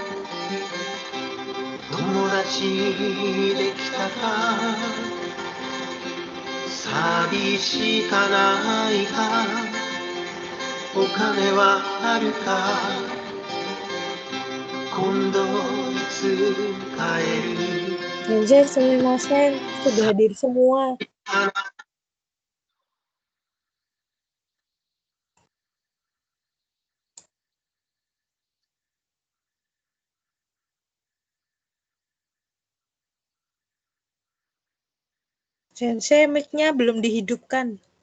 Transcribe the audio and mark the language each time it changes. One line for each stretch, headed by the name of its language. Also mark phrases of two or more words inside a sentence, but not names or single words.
Japanese: 友達できたか寂しかないかお金はあるか今度いつ帰る
Indonesian: Anjay, sumimasen, sudah hadir semua. Sensei, mic-nya belum dihidupkan.